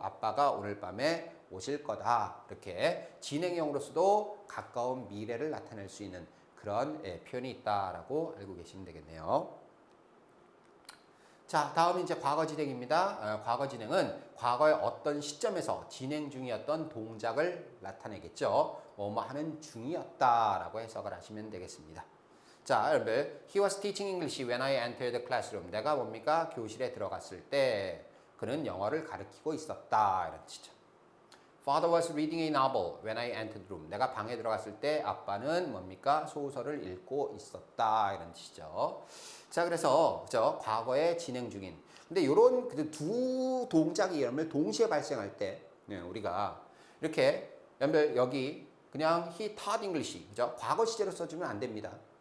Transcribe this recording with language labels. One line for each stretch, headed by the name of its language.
Korean: 아빠가 오늘 밤에 오실 거다. 이렇게 진행형으로서도 가까운 미래를 나타낼 수 있는 그런 표현이 있다라고 알고 계시면 되겠네요. 자, 다음은 이제 과거 진행입니다. 과거 진행은 과거의 어떤 시점에서 진행 중이었던 동작을 나타내겠죠. 뭐뭐 하는 중이었다라고 해석을 하시면 되겠습니다. 자, 여러분,
English: he was teaching English when I entered the classroom.
Korean: 내가 뭡니까? 교실에 들어갔을 때 그는 영어를 가르치고 있었다. 이런 뜻이죠.
English: Father was reading a novel when I entered the room.
Korean: 내가 방에 들어갔을 때 아빠는 뭡니까? 소설을 읽고 있었다. 이런 뜻이죠. 자, 그래서 그죠? 과거에 진행 중인. 근데 이런 두 동작이 여러분 동시에 발생할 때 우리가 이렇게 여러분 여기 그냥
English: he taught English.
Korean: 그죠? 과거 시제로 써주면 안 됩니다.